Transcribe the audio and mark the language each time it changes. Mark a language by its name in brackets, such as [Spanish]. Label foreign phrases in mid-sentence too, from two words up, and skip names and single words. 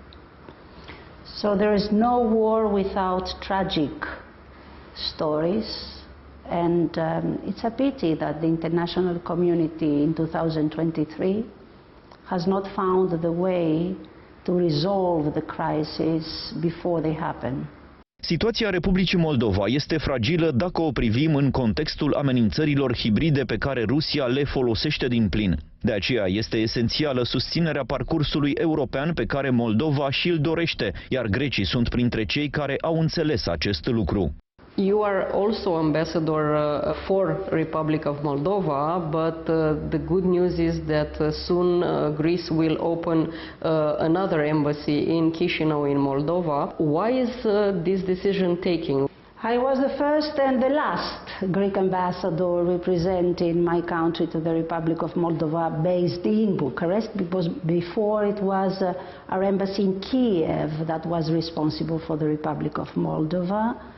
[English] So there is no war without tragic stories, and it's a pity that the international community in 2023 has not found the way to resolve the crisis before they happen. [Romanian] Situația Republicii Moldova este fragilă dacă o privim în contextul amenințărilor hibride pe care Rusia le folosește din plin. De aceea este esențială susținerea parcursului european pe care Moldova și-l dorește, iar grecii sunt printre cei care au înțeles acest lucru. [English] You are also ambassador for Republic of Moldova, but the good news is that soon Greece will open another embassy in Chișinău in Moldova. Why is this decision taking? I was the first and the last Greek ambassador representing my country to the Republic of Moldova based in Bucharest, because before it was our embassy in Kiev that was responsible for the Republic of Moldova.